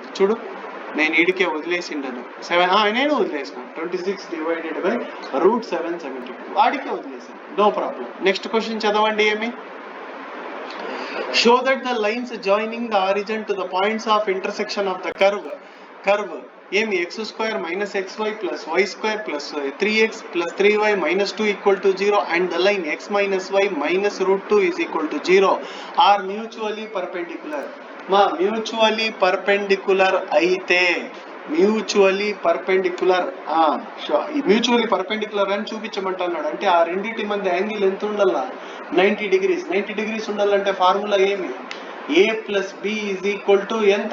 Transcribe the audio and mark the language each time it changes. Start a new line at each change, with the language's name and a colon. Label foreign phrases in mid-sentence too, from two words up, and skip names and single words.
Telugu: చూడు, నేను ఈడికే వదిలేసిండను. నేను వదిలేసిన 26
English: divided by
Telugu: √772. వాడికే వదిలేసాను.
English: no problem. next question
Telugu: చదవండి. ఏమి?
English: show that the lines joining the origin to the points of intersection of the curve ఏమి? x² - xy + y² + 3x + 3y - 2 = 0 and the line x - y - √2 = 0 are mutually perpendicular. mutually perpendicular అయితే mutually perpendicular. mutually perpendicular
Telugu: అని చూపించమంటున్నాడు. అంటే ఆ రెండింటి మధ్య యాంగిల్ ఎంత ఉండాలా? 90 డిగ్రీస్. 90 డిగ్రీస్ ఉండాలంటే ఫార్ములా ఏమి?
English: a plus b is equal to
Telugu: ఎంత?